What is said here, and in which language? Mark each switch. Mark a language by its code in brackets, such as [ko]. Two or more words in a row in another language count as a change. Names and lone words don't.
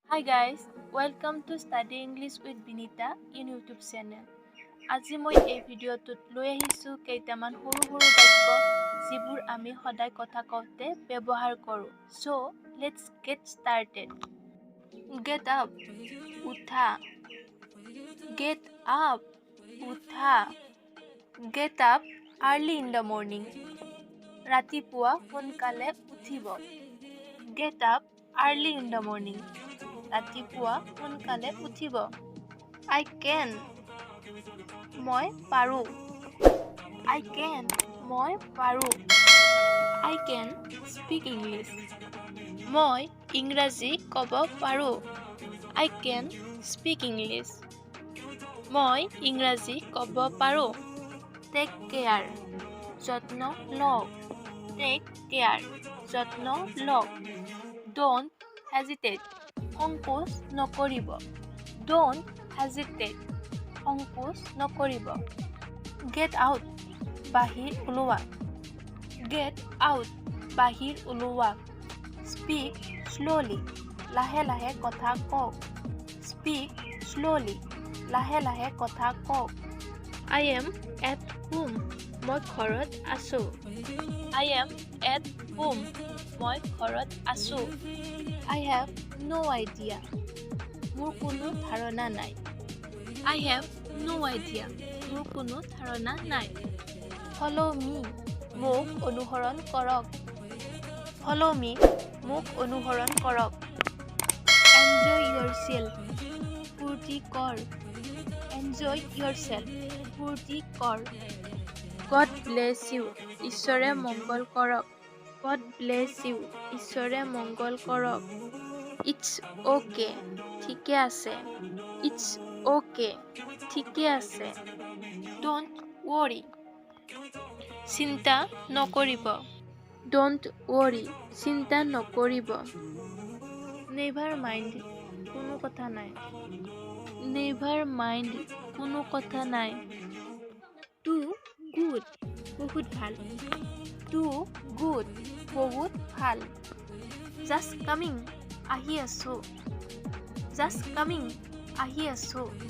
[en] Hi guys, welcome to Study English with Binita in YouTube channel. [as] আজি মই এই ভিডিঅ'টোত লৈ আহিছোঁ কেইটামান সৰু বাক্য যিবোৰ আমি সদায় কথা কওঁতে ব্যৱহাৰ কৰোঁ। [en] So, let's get started. Get up, উঠা. Get up, উঠা. Get up early in the morning. [as] ৰাতিপুৱা সোনকালে উঠিব. [en] Get up early in the morning. [as] ৰাতিপুৱা সোনকালে উঠিব. [en] I can. [as] মই পাৰোঁ. [en] I can. [as] মই পাৰোঁ. [en] I can speak English. [as] মই ইংৰাজী ক'ব পাৰোঁ. [en] I can speak English. [as] মই ইংৰাজী ক'ব পাৰোঁ. [en] Take care. [as] যত্ন লওক. [en] Take care. [as] যত্ন লওক. [en] Don't hesitate. [as] সংকোচ নকৰিব. [en] Don't hesitate. [as] সংকোচ নকৰিব. [en] Get out. [as] বাহিৰ ওলোৱা. [en] Get out. [as] বাহিৰ ওলোৱা. [en] Speak slowly. [as] লাহে লাহে কথা কওক. [en] Speak slowly. [as] লাহে লাহে কথা কওক. [en] I am at home. [as] মই ঘৰত আছোঁ. [en] I am at home. [as] মই ঘৰত আছোঁ. [en] I have no idea. [as] মোৰ কোনো ধাৰণা নাই. [en] I have no idea. [as] মোৰ কোনো ধাৰণা নাই. [en] Follow me. [as] মোক অনুসৰণ কৰক. [en] Follow me. [as] মোক অনুসৰণ কৰক. [en] Enjoy yourself. [as] ফূৰ্তি কৰ. [en] Enjoy yourself. [as] ফূৰ্তি কৰ. [en] God bless you. [as] ঈশ্বৰে মংগল কৰক. [en] God bless you. [as] ঈশ্বৰে মংগল কৰক. [en] It's okay. [as] ঠিকে আছে. [en] It's okay. [as] ঠিকে আছে. [en] Don't worry. [as] চিন্তা নকৰিব. [en] Don't worry. [as] চিন্তা নকৰিব. [en] Never mind. [as] কোনো কথা নাই. [en] Never mind. [as] কোনো কথা নাই. [en] Too good. [as] বহুত ভাল. [en] Too good. [as] বহুত ভাল. [en] Just coming. [as] আহি আছোঁ. [en] Just coming. [as] আহি আছোঁ.